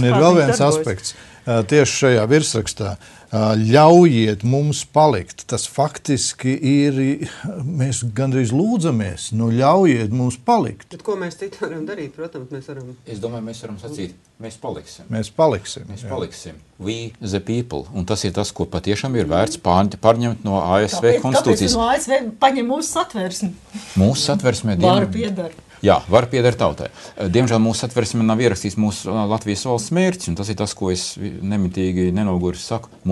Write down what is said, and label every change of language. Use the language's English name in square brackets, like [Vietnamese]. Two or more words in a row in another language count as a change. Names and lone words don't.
[Latvian] Un ir vēl viens aspekts tieši šajā virsrakstā. Ļaujiet mums palikt. Tas faktiski ir, mēs gandrīz lūdzamies, ļaujiet mums palikt. Bet ko mēs citu varam darīt? Protams, mēs varam. Es domāju, mēs varam sacīt, mēs paliksim. Mēs paliksim. [English] We the people. [Latvian] Un tas ir tas, ko patiešām ir vērts pārņemt no ASV konstitūcijas. Tāpēc no ASV paņem mūsu satversmi. Mūsu satversmē Varu piedara. Jā, var pieder tautai. Diemžēl mūsu satversmē nav ierakstīts mūsu Latvijas valsts mērķis, un tas ir tas, ko es nemitīgi nenogursi saku.